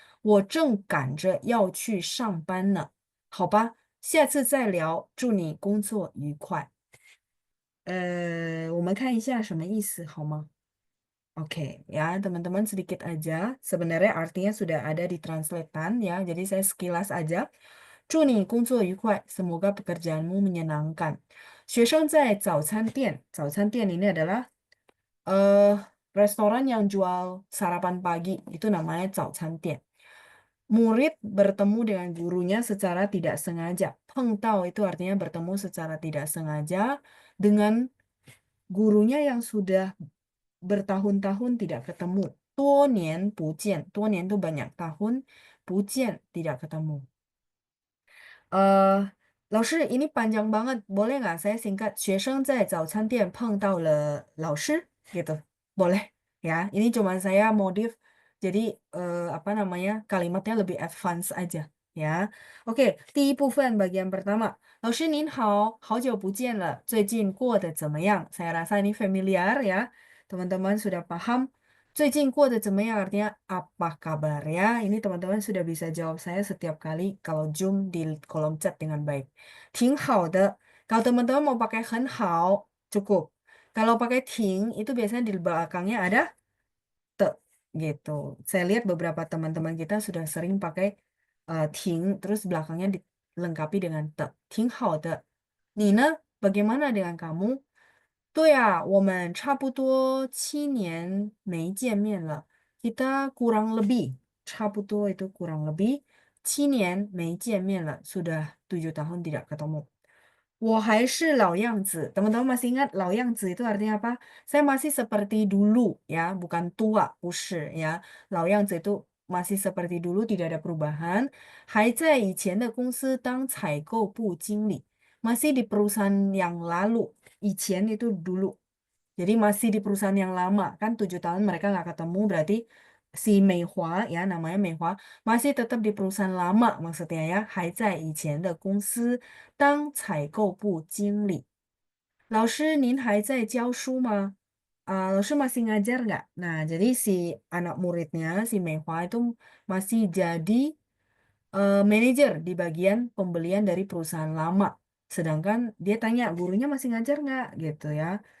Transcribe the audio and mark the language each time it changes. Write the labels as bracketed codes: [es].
[zh] 我正赶着要去上班呢。好吧，下次再聊，祝你工作愉快。我们看一下什么意思好吗？ [id] Oke, ya teman-teman sedikit aja. Sebenarnya artinya sudah ada di translatean ya. Jadi saya sekilas aja. [zh] 祝你工作愉快, [id] semoga pekerjaanmu menyenangkan. [zh] 学生在早餐店, [id] 早餐店 ini adalah eh restoran yang jual sarapan pagi, itu namanya 早餐店. Murid bertemu dengan gurunya secara tidak sengaja. Pengtau itu artinya bertemu secara tidak sengaja dengan gurunya yang sudah bertahun-tahun tidak ketemu. 多年不见，多年 itu banyak tahun, 不见 tidak ketemu. 老师, ini panjang banget. Boleh nggak saya singkat? [zh] 学生在早餐店碰到了老师, gitu. [id] Boleh, ya. Ini cuma saya modif. Jadi, apa namanya, kalimatnya lebih advance aja, ya. Oke, 第一部分 bagian pertama. [zh] 老师您好，好久不见了，最近过得怎么样? [id] Saya rasa ini familiar ya. Teman-teman sudah paham. [zh] 最近过得怎么样 [id] artinya apa kabar ya? Ini teman-teman sudah bisa jawab saya setiap kali kalau Zoom di kolom chat dengan baik. [zh] 挺好的. [id] Kalau teman-teman mau pakai 很好, cukup. Kalau pakai 挺, itu biasanya di belakangnya ada te gitu. Saya lihat beberapa teman-teman kita sudah sering pakai 挺, terus belakangnya dilengkapi dengan te. [zh] 挺好的.你呢? [id] Bagaimana dengan kamu? [zh] 对啊，我们差不多7年没见面了。 [id] Kita kurang lebih, 差不多 itu kurang lebih [zh] 7年没见面了. [id] Sudah 7 tahun tidak ketemu. [zh] 我还是老样子. [id] Teman-teman masih ingat 老样子 itu artinya apa? Saya masih seperti dulu ya, bukan tua, 不是 ya. 老样子 itu masih seperti dulu, tidak ada perubahan. [zh] 还在以前的公司当采购部经理. [id] Masih di perusahaan yang lalu. 以前 itu dulu. Jadi masih di perusahaan yang lama. Kan 7 tahun mereka nggak ketemu, berarti si Meihua ya, namanya Meihua, masih tetap di perusahaan lama maksudnya ya. [zh] 还在以前的公司当采购部经理. 老师，您还在教书吗？ [id] 老师 masih ngajar nggak? Nah, jadi si anak muridnya, si Meihua itu masih jadi manajer di bagian pembelian dari perusahaan lama. Sedangkan dia tanya, gurunya masih ngajar nggak? Gitu ya.